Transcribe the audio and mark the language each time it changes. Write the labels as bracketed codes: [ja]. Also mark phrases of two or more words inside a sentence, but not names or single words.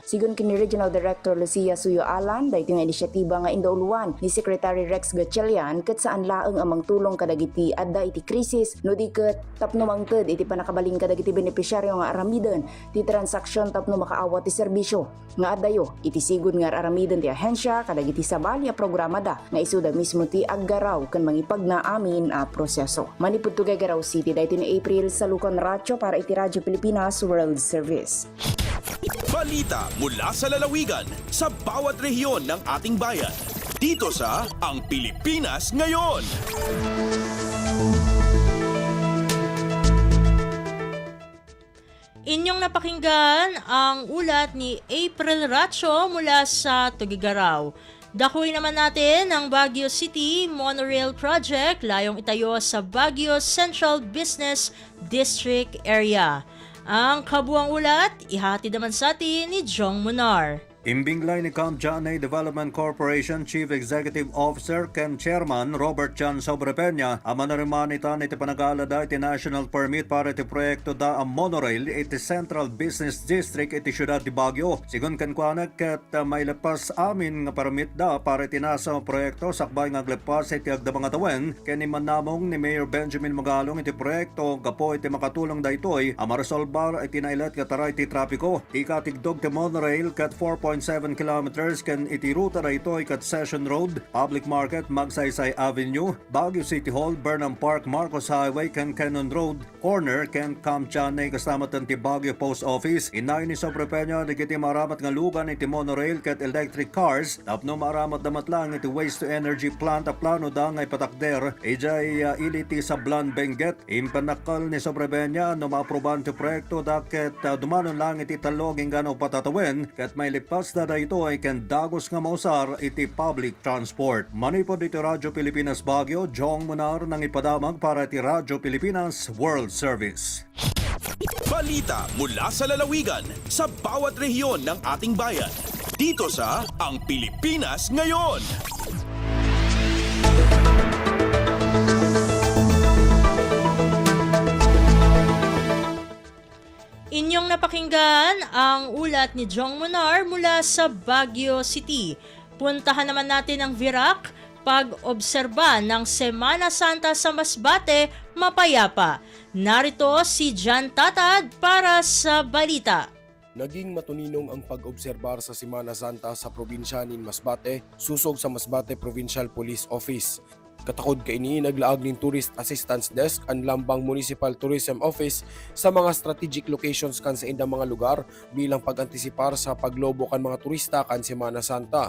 [ilo] Sigon kini Regional Director Lucia Suyo Alan daytoy nga inisyatiba nga indauluan ni Secretary Rex Gatchalian ket saan laeng amang tulong kadagiti adda iti krisis no di ket tapno mangted iti panakabalin kadagiti beneficiaryo nga aramiden ti transaksyon tapno makaawat ti serbisyo nga addayo iti sigud nga aramiden ti ahensya kadagiti sabali a programa da nga isuda mismo ti aggaraw ken mangipagna amin a proseso. Manipud to Gagaraw City daytoy ni April sa Lucon Racho para iti Radyo Pilipinas World Service. [tl] Balita mula sa lalawigan sa bawat rehiyon ng ating bayan. Dito sa Ang Pilipinas Ngayon. Inyong napakinggan ang ulat ni April Racho mula sa Tugigaraw. Dakuin naman natin ang Baguio City Monorail Project layong itayo sa Baguio Central Business District area. Ang kabuang ulat, ihatid naman sa atin ni Jong Munar. [ilo] Imbinglay ni Camp Janay Development Corporation Chief Executive Officer Ken Chairman Robert Chan Sobrepeña ama na rin ita iti panagaalada iti [en] national permit [ilo] para iti proyekto da ang monorail iti Central Business District iti siyudad di Baguio. Sigun kankwanak ket mailepas amin nga permit da para iti nasa proyekto sakbay nga aglepas iti agdamang atawen ken imanamong ni Mayor Benjamin Magalong iti proyekto gapo iti makatulong da itoy amaresolbar iti nailet katara iti trapiko. Ikatigdog ti monorail ket 4.7 kilometers ken iti ruta na ito kat Session Road, Public Market, Magsaysay Avenue, Baguio City Hall, Burnham Park, Marcos Highway, ken Cannon Road, Corner, ken Camp Janay kasamatan ti Baguio Post Office. Inay ni Sobrepeña nagiti maramat nga lugan iti monorail ket [en] electric cars, [ilo] tapno maramat damat lang iti [en] waste to energy plant [ilo] a plano da nga ipatakder, ijay iliti sa Blan Benguet. Impanakal ni Sobrepeña no maaproban ti proyekto daket dumanon lang iti taloging gano patatawen ket may lipas na ito ay dagos nga mausar iti [en] public transport. [ilo] Manipod iti Radyo Pilipinas Baguio, Jong Munar nang ipadamag para iti Radyo Pilipinas World Service. [tl] Balita mula sa lalawigan sa bawat rehiyon ng ating bayan. Dito sa Ang Pilipinas Ngayon. Inyong napakinggan ang ulat ni Jong Munar mula sa Baguio City. Puntahan naman natin ang Virac, pag-obserba ng Semana Santa sa Masbate, mapayapa. Narito si Jan Tatad para sa balita. [bik] Naging matuninong ang pag-obserbar sa Semana Santa sa probinsya nin Masbate, susog sa Masbate Provincial Police Office. Katakod kaini naglaag nin Tourist Assistance Desk ang Lambang Municipal Tourism Office sa mga [en] strategic locations [bik] kan sa indang mga lugar bilang pag-antisipar sa paglobo kan mga turista kan Semana Santa.